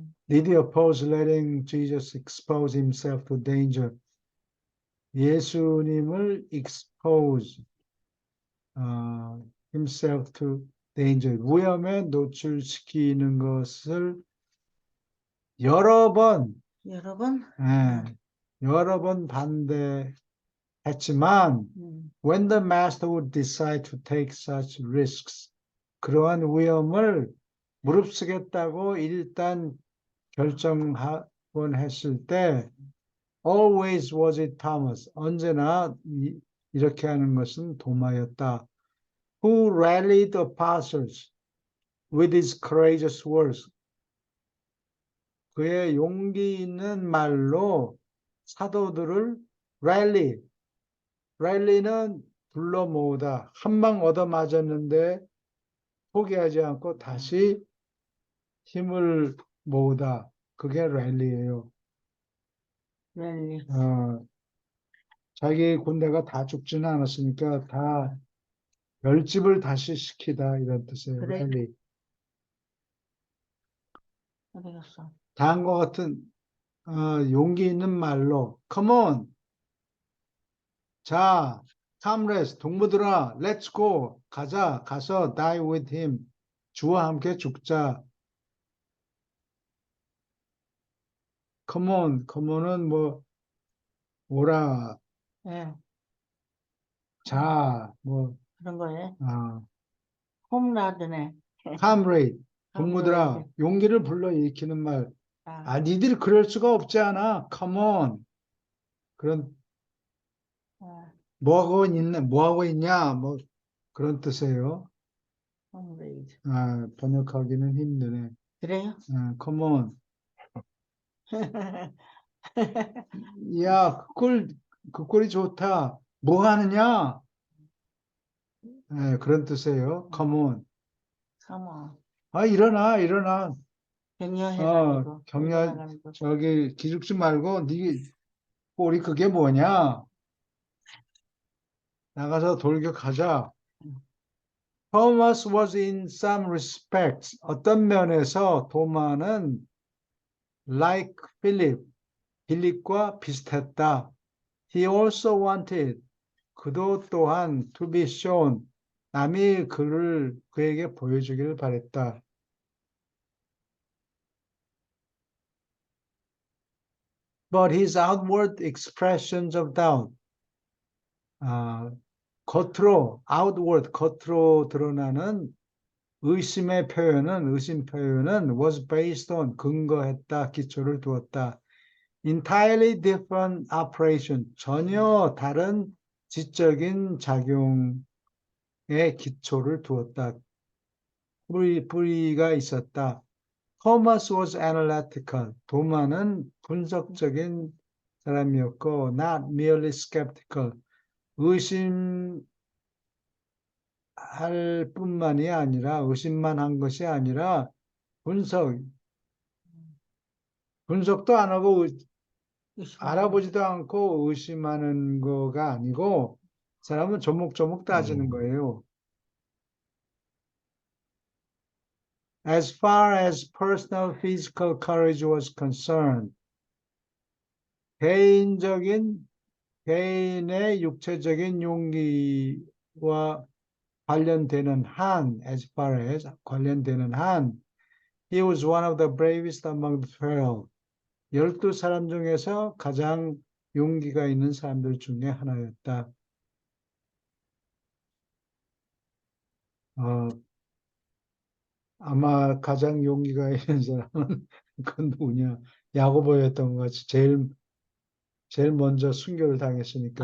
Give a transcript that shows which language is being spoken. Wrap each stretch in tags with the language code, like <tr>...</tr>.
<en>Did he oppose letting Jesus expose himself to danger?</en> <ko>예수님을</ko> <en>expose himself to danger,</en> <ko>위험에 노출시키는 것을 여러 번, 여러분, 여러 번 반대했지만,</ko> <en>when the master would decide to take such risks,</en> <ko>그러한 위험을 무릅쓰겠다고 일단 결정하곤 했을 때,</ko> <en>always was it Thomas.</en> <ko>언제나 이렇게 하는 것은 도마였다.</ko> <en>Who rallied the apostles with his courageous words.</en> <ko>그의 용기 있는 말로 사도들을 rally는 불러 모으다. 한 방 얻어 맞았는데 포기하지 않고 다시 힘을 모으다. 그게 랠리예요. 랠리. 어, 자기 군대가 다 죽지는 않았으니까 다 결집을 다시 시키다 이런 뜻이에요. 그래, 랠리. 그래였어. 다음과 같은 용기 있는 말로</ko> <en>Come on,</en> <ko>자,</ko> <en>comrades,</en> <ko>동무들아,</ko> <en>let's go,</en> <ko>가자, 가서</ko> <en>die with him,</en> <ko>주와 함께 죽자. Come on, come on은 뭐 오라, 예, 자, 뭐 그런 거에. 아, 홈라드네. comrade, 동무들아, 홈레이드. 용기를 불러일으키는 말. 아, 아, 니들 그럴 수가 없지 않아.</ko> <en>Come on.</en> <ko>그런 아, 뭐 하고 있냐, 뭐 그런 뜻이에요. 홈레이드. 아, 번역하기는 힘드네. 그래요?</ko> <en>아, come on.</en> <ko>야, 그 꼴이 좋다. 뭐 하느냐? 예, 그런 뜻이에요.</ko> <en>Come on. come</en> <ko>아, 일어나, 일어나. 격려해가지고 격려, 일어나가는 거. 저기, 기죽지 말고, 네 꼴이 그게 뭐냐? 나가서 돌격하자.</ko> <en>Thomas was in some respects.</en> <ko>어떤 면에서 도마는</ko> <en>like Philip,</en> <ko>빌립과 비슷했다.</ko> <en>He also wanted,</en> <ko>그도 또한</ko> <en>to be shown,</en> <ko>남이 그에게 보여주기를 바랬다.</ko> <en>But his outward expressions of doubt,</en> <ko>아, 겉으로 드러나는 의심 표현은</ko> <en>was based on,</en> <ko>근거했다, 기초를 두었다.</ko> <en>Entirely different operation,</en> <ko>전혀 다른 지적인 작용에 기초를 두었다. 뿌리가 있었다.</ko> <en>Thomas was analytical.</en> <ko>도마는 분석적인 사람이었고,</ko> <en>not merely skeptical.</en> <ko>의심할 뿐만이 아니라, 의심만 한 것이 아니라, 분석, 분석도 안 하고, 의심하는 알아보지도 않고 의심하는 거가 아니고, 사람은 조목조목 따지는 거예요.</ko> <en>As far as personal physical courage was concerned,</en> <ko>개인적인 개인의 육체적인 용기와 관련되는 한,</ko> <en>as far as</en> <ko>관련되는 한,</ko> <en>he was one of the bravest among the 12.</en> <ko>12사람 중에서 가장 용기가 있는 사람들 중에 하나였다. 어, 아마 가장 용기가 있는 사람은 그건 누구냐? 야고보였던 것 같이 제일 먼저 순교를 당했으니까</ko>